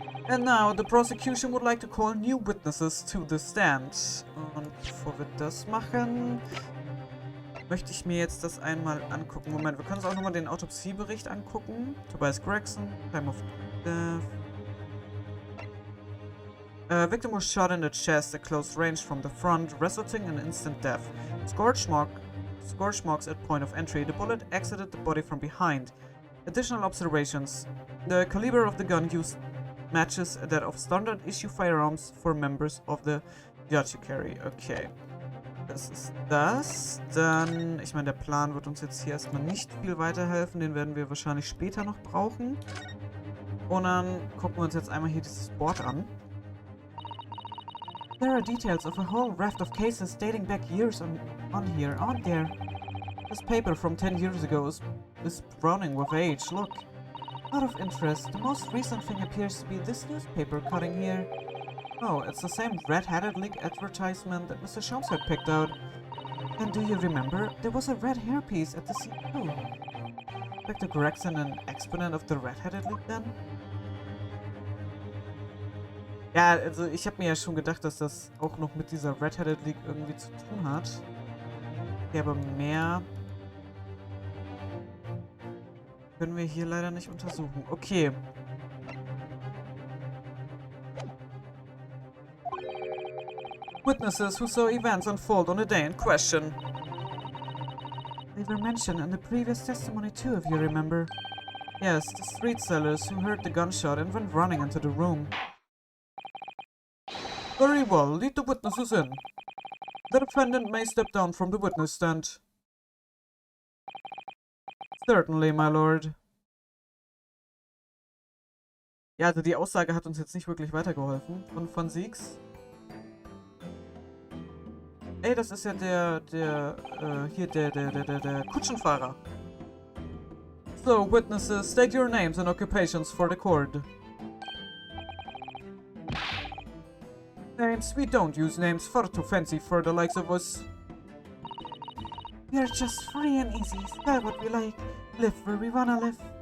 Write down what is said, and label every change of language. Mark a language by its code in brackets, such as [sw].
[en] And now, the prosecution would like to call new witnesses to the stand. [de] Und bevor wir das machen, möchte ich mir jetzt das einmal angucken. Moment, wir können uns auch nochmal den Autopsiebericht angucken. [en] Tobias Gregson, time of death. Victim was shot in the chest at close range from the front, resulting in instant death. Scorch marks at point of entry. The bullet exited the body from behind. Additional observations. The caliber of the gun used matches that of standard issue firearms for members of the judiciary. [de] Okay. Das ist das. Dann, ich meine, der Plan wird uns jetzt hier erstmal nicht viel weiterhelfen. Den werden wir wahrscheinlich später noch brauchen. Und dann gucken wir uns jetzt einmal hier dieses Board an. [en] There are details of a whole raft of cases dating back years on here, aren't there? This paper from 10 years ago is browning with age. Look. Out of interest, the most recent thing appears to be this newspaper cutting here. Oh, it's the same red-headed league advertisement that Mr. Sholmes had picked out. And do you remember? There was a red hairpiece at the scene too. Dr. Gregson, an exponent of the red-headed league then? [de] Ja, also ich habe mir ja schon gedacht, dass das auch noch mit dieser Red-Headed League irgendwie zu tun hat. Okay, aber mehr können wir hier leider nicht untersuchen. Okay. [en] Witnesses who saw events unfold on the day in question. They were mentioned in the previous testimony too, if you remember. Yes, the street sellers who heard the gunshot and went running into the room. Very well, lead the witnesses in. The defendant may step down from the witness stand. Certainly, my lord. [de] Ja, also die Aussage hat uns jetzt nicht wirklich weitergeholfen. Und von Zieks. Ey, das ist ja der Kutschenfahrer. [en] So, witnesses, state your names and occupations for the court. Names? We don't use names, far too fancy for the likes of us. We are just free and easy, style what we like, live where we wanna live.